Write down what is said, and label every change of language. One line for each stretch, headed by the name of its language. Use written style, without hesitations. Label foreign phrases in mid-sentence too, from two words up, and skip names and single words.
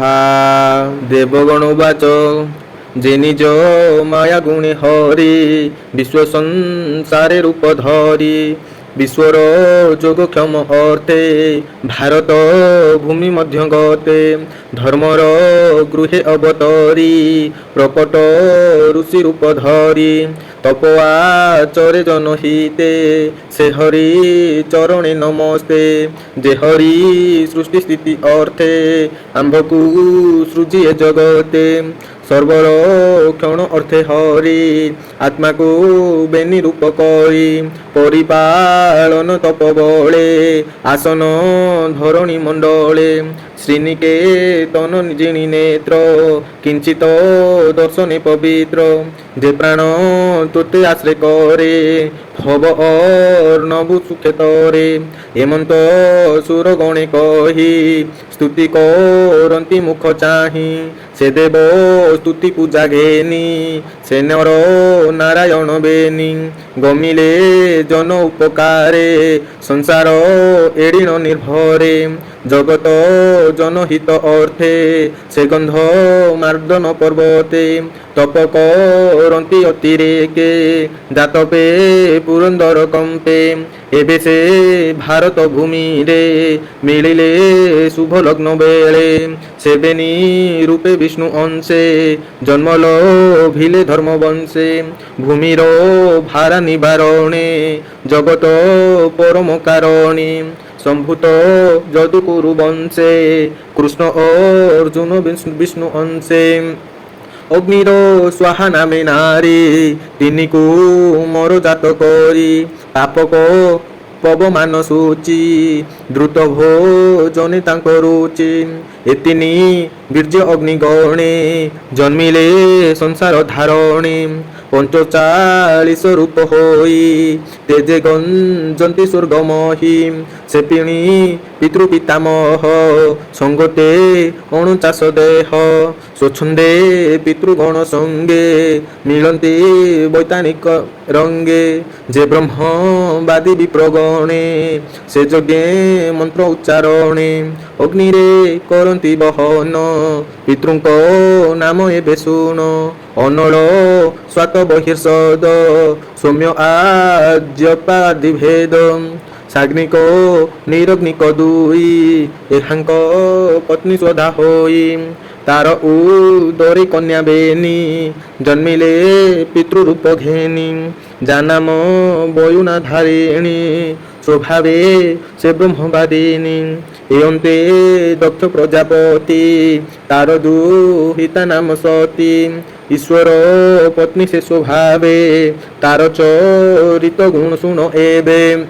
Odia: ଦେବଗଣୋବାଚ ଜେ ନିଜ ମାୟା ଗୁଣେ ହରି ବିଶ୍ୱ ସଂସାରେ ରୂପ ଧରି ବିଶ୍ୱର ଯୋଗକ୍ଷେମ ଅର୍ଥେ ଭାରତ ଭୂମି ମଧ୍ୟ ଗତେ ଧର୍ମର ଗୃହେ ଅବତରି ପ୍ରକଟ ଋଷି ରୂପ ଧରି ତପଆଚରେ ଜନହିତେ ସେ ହରି ଚରଣେ ନମସ୍ତେ। ଜେ ହରି ସୃଷ୍ଟି ସ୍ଥିତି ଅର୍ଥେ ଆମ୍ଭଙ୍କୁ ସୃଜିଏ ଜଗତେ ସର୍ବର କ୍ଷଣ ଅର୍ଥେ ହରି ଆତ୍ମା କୋ ବେନି ରୂପ କରି ପରିପାଳନ ତପ ବଳେ ଆସନ ଧରଣୀ ମଣ୍ଡଳେ ଶ୍ରୀନିକେତନ ନିଜିନୀ ନେତ୍ର କିଞ୍ଚିତ ଦର୍ଶନେ ପବିତ୍ର ଜେ ପ୍ରାଣ ତୋତେ ଆଶ୍ରୟ କରେ ଭବ ଅର୍ଣ୍ଣବୁ ସୁଖେ ତରେ ହେମନ୍ତ ସୁର ଗଣେ କହି ସ୍ତୁତି କରନ୍ତି ମୁଖ ଚାହିଁ ସେ ଦେବ ସ୍ତୁତି ପୂଜା ଘେନି ସେ ନର ନାରାୟଣ ବେନି ଗମିଲେ ଜନ ଉପକାରେ ସଂସାର ଏଡ଼ିନ ନିର୍ଭରେ ଜଗତ ଜନହିତ ଅର୍ଥେ ସେ ଗନ୍ଧ ମାର୍ଦ୍ଦନ ପର୍ବତେ ତପ କରନ୍ତି ଅତିରେକେ ଜାତପେ ପୁରନ୍ଦର କମ୍ପେ ଏବେ ସେ ଭାରତ ଭୂମି ରେ ମିଳିଲେ ଶୁଭ ଲଗ୍ନ ବେଳେ ସେ ବେନି ରୂପେ ବିଷ୍ଣୁ ଅଂଶେ ଜନ୍ମଲ ଭିଲେ ଧର୍ମ ବଂଶେ ଭୂମିର ଭାରା ନିବାରଣେ ଜଗତ ପରମ କାରଣେ ସମ୍ଭୂତ ଯଦୁକୁରୁ ବଂଶେ କୃଷ୍ଣ ଅର୍ଜୁନ ବିଷ୍ଣୁ ଅଂଶେ ଅଗ୍ନିର ସ୍ୱାହା ନାମେ ନାରୀ ତିନି କୋ ମୋର ଜାତ କରି ପାପକ ପବମାନ ସୂଚି ଦ୍ରୁତ ଭୋଜନେ ତାଙ୍କୋ ରୁଚି ଏତିନି ବୀର୍ଯ୍ୟ ଅଗ୍ନିଗଣେ ଜନ୍ମିଲେ ସଂସାର ଧାରଣେ 45 ରୂପ ହୋଇ ତେଜେ ଗଞ୍ଜନ୍ତି ସ୍ୱର୍ଗମହୀ ସେ ପିଣି ପିତୃପିତାମହ ସଙ୍ଗତେ 49 ଦେହ ସ୍ୱଚ୍ଛନ୍ଦେ ପିତୃଗଣ ସଙ୍ଗେ ମିଳନ୍ତି ବୈତାନିକ ରଙ୍ଗେ ଜେ ବ୍ରହ୍ମବାଦୀ ବିପ୍ରଗଣେ ସେ ଯଜ୍ଞେ ମନ୍ତ୍ର ଉଚ୍ଚାରଣେ ଅଗ୍ନି ରେ କରନ୍ତି ବହନ ପିତୃଙ୍କୋ ନାମ ଏବେ ଶୁଣ ଅନଳ ସ୍ୱାତ ବର୍ହିଷଦ ସୌମ୍ୟ ଆଜ୍ୟପାଦି ଭେଦ ସାଗ୍ନିକ ନିରଗ୍ନିକ ଦୁଇ ଏହାଙ୍କ ପତ୍ନୀ ସ୍ୱଧା ହୋଇ ତାର ଉଦରେ କନ୍ୟା ବେନି ଜନ୍ମିଲେ ପିତୃରୂପ ଘେନି ଜାନାମ ବୟୁନା ଧାରିଣୀ ସ୍ୱଭାବେ ସେ ବ୍ରହ୍ମବାଦିନୀ ଏବନ୍ତେ ଦକ୍ଷ ପ୍ରଜାପତି ତାର ଦୁହିତା ନାମ ସତୀ ଈଶ୍ୱର ପତ୍ନୀ ସେ ସ୍ୱଭାବେ ତାର ଚରିତ ଗୁଣ ଶୁଣ ଏବେ